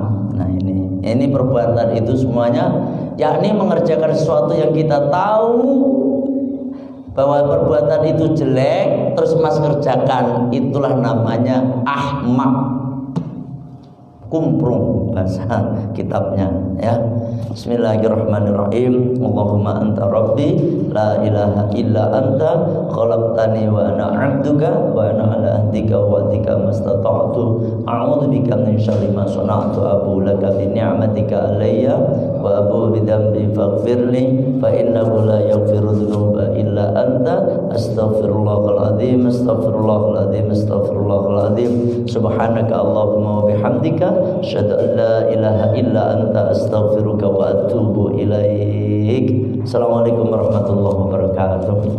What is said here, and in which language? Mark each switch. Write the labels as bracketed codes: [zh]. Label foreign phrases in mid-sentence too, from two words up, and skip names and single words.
[id] Nah ini perbuatan itu semuanya, yakni mengerjakan sesuatu yang kita tahu bahwa perbuatan itu jelek, terus Mas kerjakan, itulah namanya ahmak, kumprung bahasa kitabnya, ya. [ar] بسم الله الرحمن الرحيم. اللهم أنت ربي لا إله إلا أنت خلقتني وأنا عبدك وأنا على عهدك ووعدك ما استطعت أعوذ بك من شر ما صنعت أبوء لك بنعمتك علي وأبوء بذنبي فاغفر لي فإنه لا يغفر الذنوب إلا أنت أستغفر الله العظيم سبحانك اللهم وبحمدك أشهد أن لا إله إلا أنت أستغفرك وأتوب إليك. السلام عليكم ورحمة الله وبركاته.